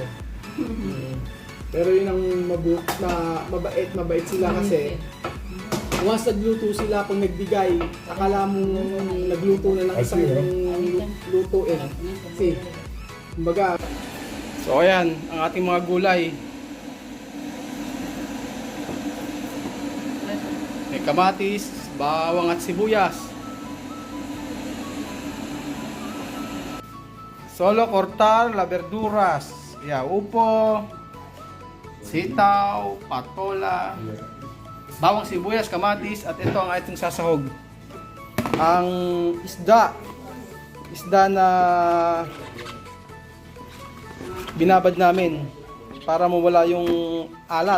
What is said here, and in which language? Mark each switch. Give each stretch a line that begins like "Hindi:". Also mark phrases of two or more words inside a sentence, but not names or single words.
Filipino: Pero yun ang mabait sila kasi once nagluto sila, kung nagbigay, akala mo nagluto na ng isang lutuin. Kasi, kumbaga. So ayan, ang ating mga gulay. May kamatis, bawang at sibuyas.
Spanish: Solo cortar las verduras.
Filipino: Upo, sitaw, patola. bawang sibuyas, kamatis, at ito ang ating sasahog. Ang isda na binabad namin para mawala yung alat.